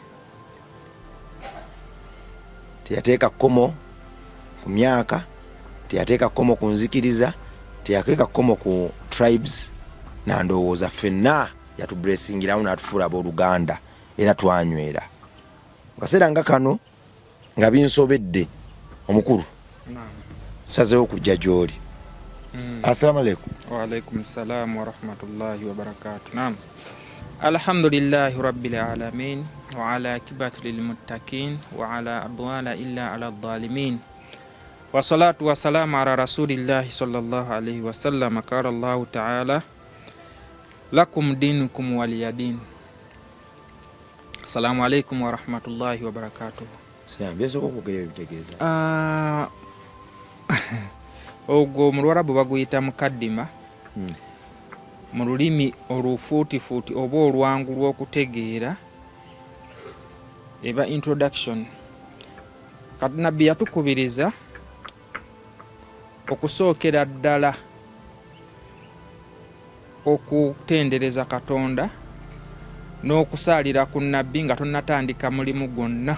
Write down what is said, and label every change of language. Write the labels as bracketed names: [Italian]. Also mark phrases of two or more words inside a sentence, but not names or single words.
[Ganda] teyateeka kkomo ku myaka teyateeka kkomo ku nzikiriza teyateeka kkomo ku tribes nandowooza ffenna yatublesingiramu n'atufuula ab'oluganda era twanywera kaseera nga kano nga binsobedde omukulu sazeewo okujja gy'oli. [Arabic] السلام عليكم. وعليكم السلام ورحمة الله وبركاته. Naam. الحمد لله رب العالمين والعاقبة للمتقين ولا عدوان إلا على الظالمين. والصلاة والسلام على رسول الله صلى الله عليه وسلم. قال الله تعالى لكم دينكم ولي دين. السلام عليكم ورحمة الله وبركاته. [Ganda] Salam beso ko kugere bitegeza. Ogwo mu Lwarabu baguyita mukaddima mu lulimi olufuutifuuti oba olwangu lw'okutegeera eba introduction. Kati nabbi yatukubiriza okusookera ddala okutendereza Katonda n'okusaalira ku nabbi nga tonnatandika mulimu gwonna.